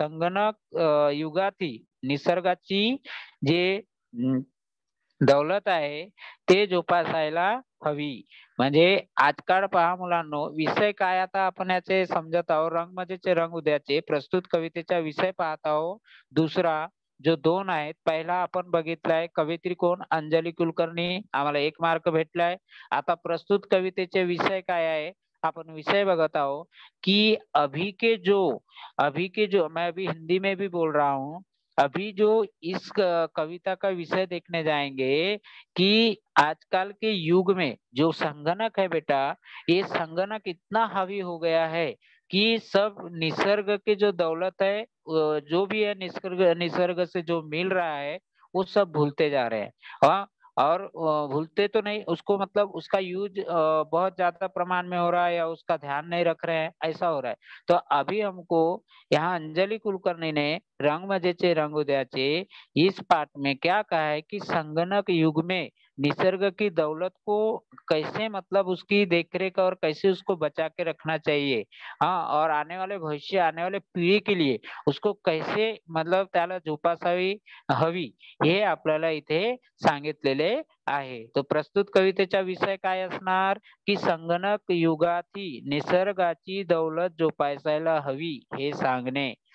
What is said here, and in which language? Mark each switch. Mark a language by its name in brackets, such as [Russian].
[Marathi] संगणक युगातील निसर्गाची जे दौलत आहे ते जोपासायला हवी. म्हणजे आजकाल पहा मुलांनो, विषय काय आता आपण याचे समजत आहोत. रंगमजेचे रंग उद्याचे प्रस्तुत कवितेचा विषय पाहत आहोत. दुसरा जो 2 आहेत, पहिला आपण बघितलाय कवित्री कोण, अंजली कुलकर्णी, आम्हाला 1 मार्क भेटलाय. आता प्रस्तुत कवितेचे विषय काय आहे, आपण विषय बघत आहोत [Hindi] कि अभी के जो मैं अभी हिंदी में भी बोल रहा हूँ, अभी जो इस कविता का विषय देखने जाएंगे कि आजकल के युग में जो संगणक है बेटा, ये संगणक इतना हावी हो गया है कि सब निसर्ग की जो दौलत है जो भी है निसर्ग से जो मिल रहा है वो सब भूलते जा रहे हैं। हाँ, और भूलते तो नहीं उसको, मतलब उसका यूज बहुत ज्यादा प्रमाण में हो रहा है या उसका ध्यान नहीं रख रहे हैं, ऐसा हो रहा है। तो अभी हमको यहाँ अंजलि कुलकर्णी ने रंगमजेचे रंग उद्याचे इस पाठ में क्या कहा है कि संगणक युग में निसर्ग की दौलत को कैसे, मतलब उसकी देखरेख और कैसे उसको बचा के रखना चाहिए, हाँ, और आने वाले भविष्य आने वाले पीढ़ी के लिए उसको कैसे, मतलब [Marathi] त्याला जोपासावी हवी हे आपल्याला इथे सांगितलेले आहे. तो प्रस्तुत कवितेचा विषय काय असणार की संगणक युगातील निसर्गाची दौलत जोपासायला हवी हे सांगणे.